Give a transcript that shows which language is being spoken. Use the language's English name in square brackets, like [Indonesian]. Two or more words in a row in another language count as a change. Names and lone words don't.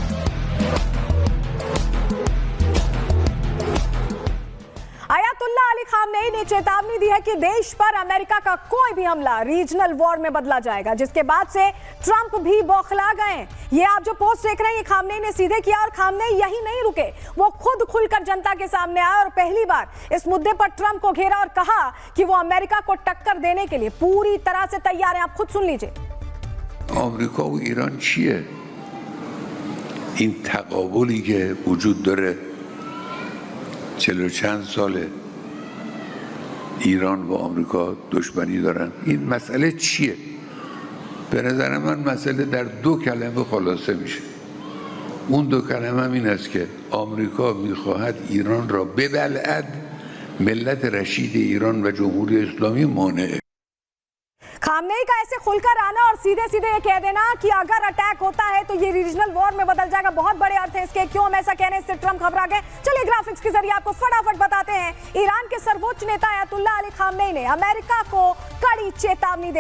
[Hindi] अयतुल्लाह अली खामनेई ने चेतावनी दी है कि देश पर अमेरिका का कोई भी हमला [English] regional war [Hindi] में बदला जाएगा, जिसके बाद से ट्रंप भी बौखला गए। ये आप जो पोस्ट देख रहे हैं, ये खामनेई ने सीधे किया। और खामनेई यही नहीं रुके, वो खुद खुलकर जनता के सामने आए और पहली बार इस मुद्दे पर ट्रंप को घेरा और कहा कि वो अमेरिका को टक्कर देने के लिए पूरी तरह से तैयार है। आप खुद सुन लीजिए। [Persian] آمریکا و ایران چیه؟ این تقابلی که وجود داره 40 چند ساله ایران و آمریکا دشمنی دارن، این مسئله چیه؟ به نظر من مسئله در 2 کلمه خلاصه میشه. اون 2 کلمه هم این است که آمریکا میخواهد ایران را ببلعد، ملت رشید ایران و جمهوری اسلامی مانعه. [Hindi] खामनेई का ऐसे खुलकर आना और सीधे सीधे ये कह देना कि अगर अटैक होता है तो ये [English] regional war [Hindi] में बदल जाएगा, बहुत बड़े अर्थ है इसके। क्यों हम ऐसा कह रहे हैं, इससे ट्रंप घबरा गए। चलिए ग्राफिक्स के जरिए आपको फटाफट बताते हैं। ईरान के सर्वोच्च नेता अयतुल्लाह अली खामनेई ने अमेरिका को कड़ी चेतावनी दे दी है।